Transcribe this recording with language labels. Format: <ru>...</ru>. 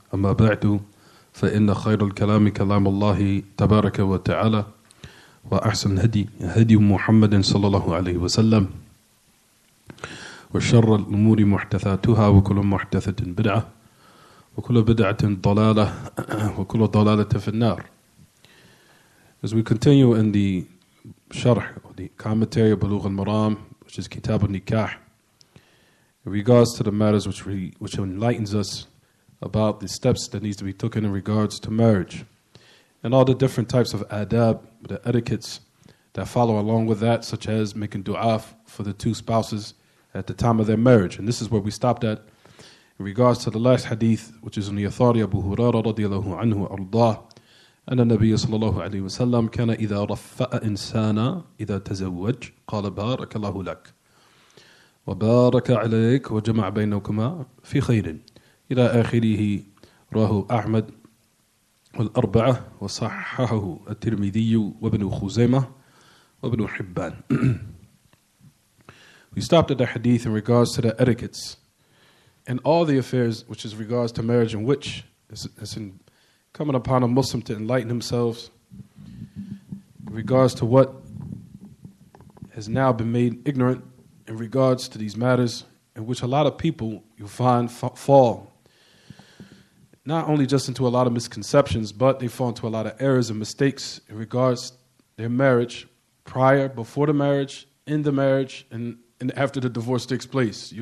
<ar>أما بعد فإن خير الكلام كلام الله تبارك وتعالى وأحسن هدي محمد صلى الله عليه وسلم وشر الأمور محدثاتها وكل محدثة بدعة وكل بدعة ضلالة وكل ضلالة في النار.</ar> <en>As we continue in the sharh, or the commentary of Buloogh al-Maraam, which is Kitab al-Nikah, in regards to the matters which enlightens us about the steps that needs to be taken in regards to marriage and all the different types of adab, the etiquettes that follow along with that, such as making dua for the two spouses at the time of their marriage. And this is where we stopped at in regards to the last hadith, which is in the authority of Abu Hurairah radiyallahu anhu ardah,</en> <ar>أن النبي صلى الله عليه وسلم كان إذا رفأ إنسانا إذا تزوج قال بارك الله لك وبارك عليك وجمع بينكما في خير إلى آخره. رواه أحمد والأربعة وصححه الترمذي وابن خزيمة وابن حبان.</ar> <en>We stopped at the hadith in regards to the etiquettes and all the affairs which is regards to marriage, in which it's coming upon a Muslim to enlighten themselves in regards to what has now been made ignorant in regards to these matters, in which a lot of people you'll find fall not only just into a lot of misconceptions, but they fall into a lot of errors and mistakes in regards to their marriage, prior, before the marriage, in the marriage, and after the divorce takes place.</en>